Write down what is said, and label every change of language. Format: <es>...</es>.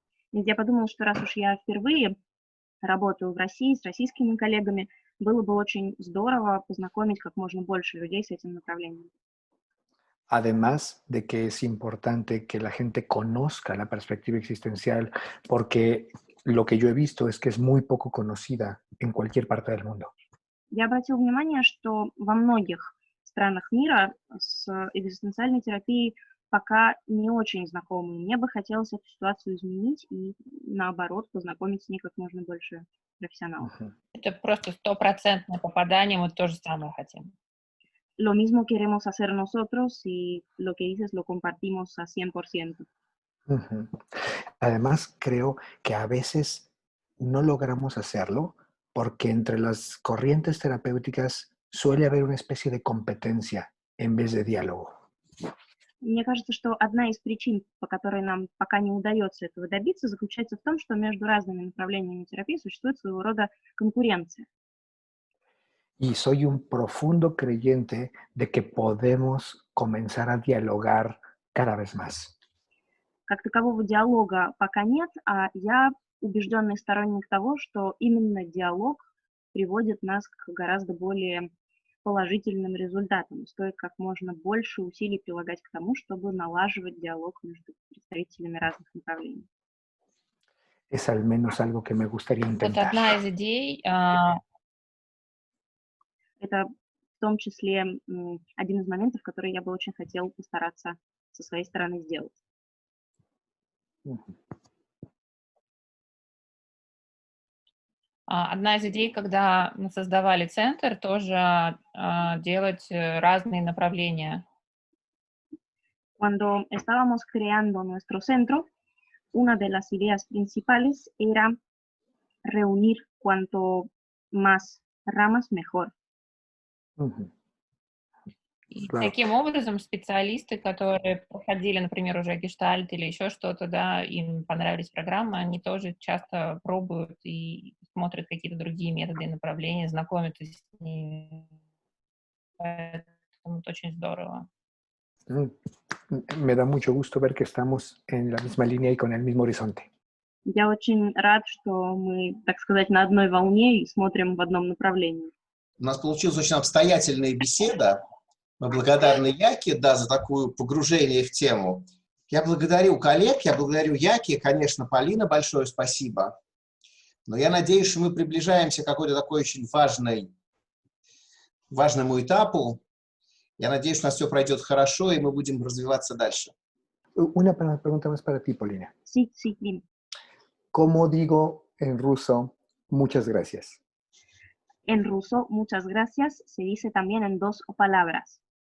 <ru>Я подумала, что раз уж я впервые работаю в России с российскими коллегами, было бы очень здорово познакомить как можно больше людей с этим направлением.</ru> <es>Además de que es importante que la gente conozca la perspectiva existencial, porque lo que yo he visto es que es muy poco conocida en cualquier parte del mundo.</es> <ru>Я обратила внимание, что во многих странах мира с экзистенциальной терапией пока не очень знакомы. Мне бы хотелось эту ситуацию изменить и, наоборот, познакомить с ней как можно больше профессионалов. Это просто 100% попадание, мы то же самое хотим.</ru> <es>Lo mismo queremos hacer nosotros y lo que dices lo compartimos a 100%. Además, creo que a veces no logramos hacerlo porque entre las corrientes terapéuticas suele haber una especie de competencia en vez de diálogo.</es> <ru>Мне кажется, что одна из причин, по которой нам пока не удается этого добиться, заключается в том, что между разными направлениями терапии существует своего рода конкуренция.</ru> <es>Y soy un profundo creyente de que podemos comenzar a dialogar cada vez más.</es> <ru>Как такового диалога пока нет, а я убежденный сторонник того, что именно диалог приводит нас к гораздо более положительным результатам. Стоит как можно больше усилий прилагать к тому, чтобы налаживать диалог между представителями разных направлений.</ru> <es>Es al menos algo que me gustaría</es> <ru>Вот</ru> <es>intentar.</es> <ru>одна из идей, Это в том числе один из моментов, который я бы очень хотела постараться со своей стороны сделать. Одна из идей, когда мы создавали центр, тоже делать разные направления.</ru> <es>Cuando estábamos creando nuestro centro, una de las ideas principales era reunir cuanto más ramas mejor.</es> <ru>И</ru> <es>Claro.</es> <ru>таким образом специалисты, которые проходили, например, уже гештальт или еще что-то, да, им понравились программы, они тоже часто пробуют и смотрят какие-то другие методы и направления, знакомятся с ними. Поэтому это очень здорово.</ru> <es>Mm, Me da mucho gusto ver que estamos en la misma línea y con el mismo horizonte.</es> <ru>Я очень рад, что мы, так сказать, на одной волне и смотрим в одном направлении. У нас получилась очень обстоятельная беседа. Мы благодарны Яке, да, за такое погружение в тему. Я благодарю коллег, я благодарю Яке, конечно, Полина, большое спасибо. Но я надеюсь, что мы приближаемся к какой-то такой очень важному этапу. Я надеюсь, что у нас все пройдет хорошо, и мы будем развиваться дальше.</ru> <es>Una pregunta más para ti, Polina. Sí, sí, dime. ¿Cómo digo en ruso muchas gracias? En ruso, muchas gracias se dice también en dos palabras.</es>